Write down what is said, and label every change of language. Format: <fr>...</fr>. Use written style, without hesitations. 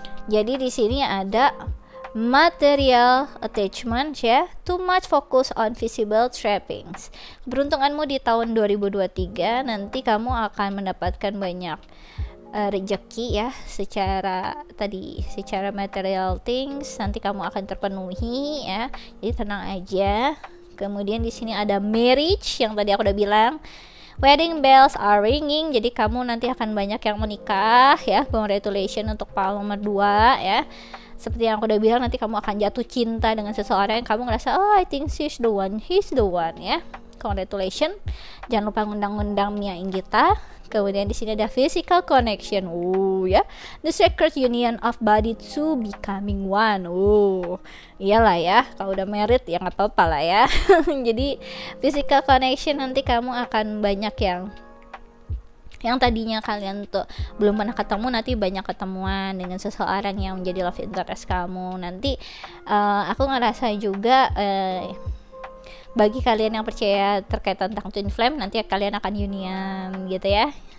<id>Jadi di sini ada</id> <en>material attachment ya, too much focus on visible trappings.</en> <id>Keberuntunganmu di tahun 2023 nanti kamu akan mendapatkan banyak rezeki ya, secara</id> <en>material things</en> <id>nanti kamu akan terpenuhi ya. Jadi tenang aja. Kemudian di sini ada marriage yang tadi aku udah bilang.</id> <en>Wedding bells are ringing.</en> <id>Jadi kamu nanti akan banyak yang menikah ya. Congratulations untuk pasangan nomor 2 ya. Seperti yang aku udah bilang, nanti kamu akan jatuh cinta dengan seseorang yang kamu ngerasa,</id> <en>oh I think he's the one</en> <id>ya. Congratulations. Jangan lupa ngundang-ngundang Mia Inggita. Kemudian di sini ada</id> <en>physical connection.</en> <id>Ya.</id> <en>The sacred union of body two becoming one.</en> <id>Iyalah ya. Kalau udah married ya nggak apa-apa lah ya. Jadi</id> <en>physical connection</en> <id>nanti kamu akan banyak yang tadinya kalian tuh belum pernah ketemu, nanti banyak ketemuan dengan seseorang yang menjadi</id> <en>love interest</en> <id>kamu. Nanti aku ngerasa juga bagi kalian yang percaya terkait tentang</id> <en>twin flame,</en> <id>nanti kalian akan union gitu ya.</id>